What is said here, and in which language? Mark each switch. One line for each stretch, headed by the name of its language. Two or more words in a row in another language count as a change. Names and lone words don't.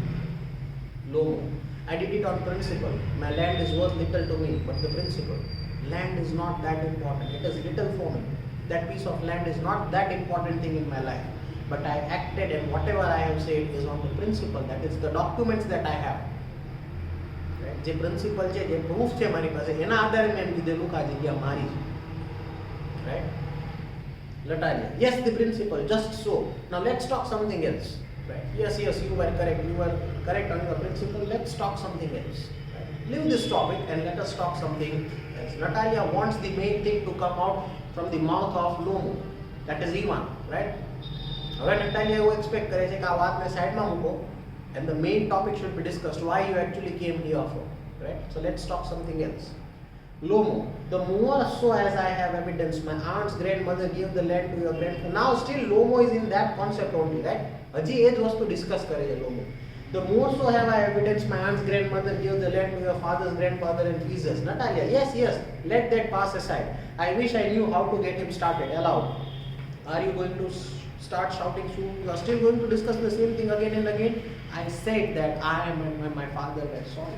English: Lomo. I did it on principle. My land is worth little to me, but the principle. Land is not that important. It is little for me. That piece of land is not that important thing in my life. But I acted and whatever I have said is on the principle. That is the documents that I have. Right?
Gujarati: જે principle છે, જે proof છે મારી પાસે, એના આધારે મેં કીધેલું કે આ જગ્યા મારી છે.
English: Right? Natalia, yes, the principal, just so. Now let's talk something else. Right? Yes, you were correct. You were correct on your principle. Let's talk something else. Right? Leave this topic and let us talk something else. Natalia wants the main thing to come out from the mouth of Lomo. That is Ivan, right?
Gujarati: હવે નટાલિયા એવું એક્સપેક્ટ કરે છે કે આ વાતને સાઈડમાં મૂકો
English: and the main topic should be discussed, why you actually came here for, right? So let's talk something else. Lomo, the more so as I have evidence, my aunt's grandmother gave the land to your grandfather. Now still Lomo is in that concept only, right?
Gujarati: હજી એ જ વસ્તુ ડિસ્કસ કરે છે Lomo.
English: The more so have I evidence, my aunt's grandmother gave the land to your father's grandfather and Jesus. Natalia, yes, let that pass aside. I wish I knew how to get him started. Allow. Are you going to start shouting soon? You are still going to discuss the same thing again and again? I said that I am and my father were sorry.